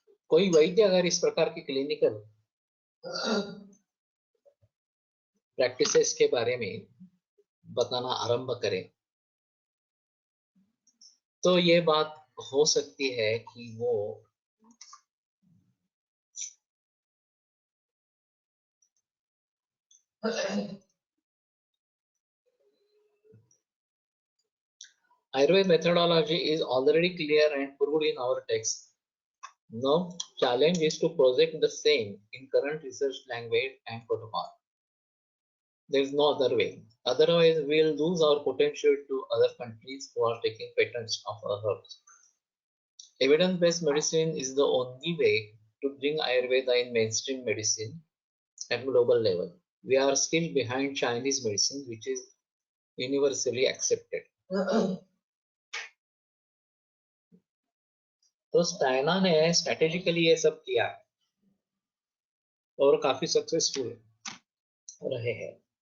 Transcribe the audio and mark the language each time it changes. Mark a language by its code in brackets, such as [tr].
[hi] कोई वैद्य अगर इस प्रकार की क्लिनिकल प्रैक्टिसेस के बारे में बताना आरंभ करे तो ये बात हो सकती है कि वो [en] Ayurveda methodology is already clear and proved in our text. Now, challenge is to project the same in current research language and protocol. There is no other way. Otherwise, we will lose our potential to other countries who are taking patents of our herbs. Evidence-based medicine is the only way to bring Ayurveda in mainstream medicine at global level. We are still behind Chinese medicine, which is universally accepted. [hi] तो China ने strategically ये सब किया और काफी successful रहे हैं।